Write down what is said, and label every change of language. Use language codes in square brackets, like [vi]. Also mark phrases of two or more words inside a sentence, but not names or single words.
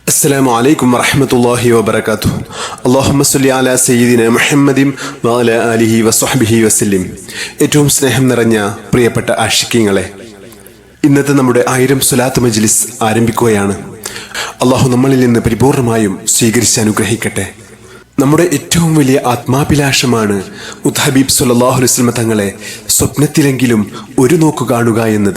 [ar] السلام عليكم ورحمة الله وبركاته. اللهم صل على سيدنا محمد وعلى آله وصحبه وسلم. [ml] ഏറ്റവും സ്നേഹം നിറഞ്ഞ പ്രിയപ്പെട്ട ആശിക്കീങ്ങളെ, ഇന്നത്തെ നമ്മുടെ 1000 സ്വലാത്ത് മജ്ലിസ് ആരംഭിക്കുകയാണ്. അള്ളാഹു നമ്മളിൽ നിന്ന് പരിപൂർണമായും സ്വീകരിച്ച് അനുഗ്രഹിക്കട്ടെ. നമ്മുടെ ഏറ്റവും വലിയ ആത്മാഭിലാഷമാണ് ഹബീബ് [ar] صلى الله عليه وسلم [ml] തങ്ങളെ സ്വപ്നത്തിലെങ്കിലും ഒരു നോക്കു കാണുക എന്നത്.